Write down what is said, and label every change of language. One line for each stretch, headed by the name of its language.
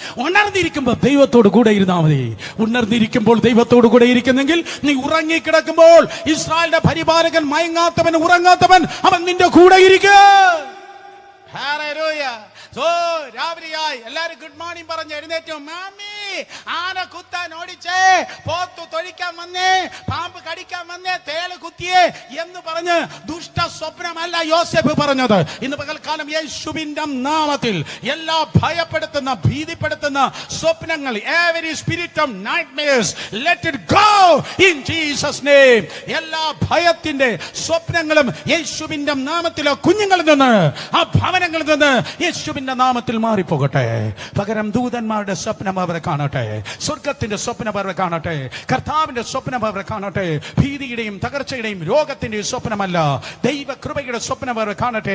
Malayalam: ഉണർന്നിരിക്കുമ്പോൾ ദൈവത്തോട് കൂടെ ഇരുന്നാൽ മതി. ഉണർന്നിരിക്കുമ്പോൾ ദൈവത്തോട് കൂടെ ഇരിക്കുന്നെങ്കിൽ നീ ഉറങ്ങിക്കിടക്കുമ്പോൾ ഇസ്രായേലിന്റെ പരിപാലകൻ മയങ്ങാത്തവൻ, ഉറങ്ങാത്തവൻ, അവൻ നിന്റെ കൂടെ ഇരിക്കും. ഹല്ലേലൂയ. രാവിലെയായി എല്ലാരും ഗുഡ് മോർണിംഗ് പറഞ്ഞ് എഴുന്നേറ്റു. മാമി, ആന കുത്താൻ ഓടിച്ചേ, പോത്തു തൊഴിക്കാൻ വന്നേ, പാമ്പ് കടിക്കാൻ വന്നേ, തേള് കുത്തിയേ എന്ന് പറഞ്ഞ് ദുഷ്ട സ്വപ്നമല്ല യോസേഫ് പറഞ്ഞത്. ഇന്ന് പകൽക്കാലം യേശുവിന്റെ നാമത്തിൽ എല്ലാ ഭയപ്പെടുത്തുന്ന ഭീതിപ്പെടുത്തുന്ന സ്വപ്നങ്ങൾ,
English: every spirit of nightmares, let it go in Jesus name.
Malayalam: എല്ലാ ഭയത്തിന്റെ സ്വപ്നങ്ങളും യേശുവിന്റെ നാമത്തിലെ കുഞ്ഞുങ്ങളിൽ നിന്ന്, ആ ഭവനങ്ങളിൽ നിന്ന് യേശുവിന്റെ നാമത്തിൽ മാറിപ്പോകട്ടെ. പകരം ദൂതന്മാരുടെ സ്വപ്നം അവരെ കാണട്ടെ, സ്വർഗത്തിന്റെ സ്വപ്നം അവരെ കാണട്ടെ, കർത്താവിന്റെ സ്വപ്നം അവരെ കാണട്ടെ. ഭീതിയുടെയും തകർച്ചയുടെയും രോഗത്തിന്റെയും സ്വപ്നമല്ല, ദൈവകൃപയുടെ സ്വപ്നം അവരെ കാണട്ടെ.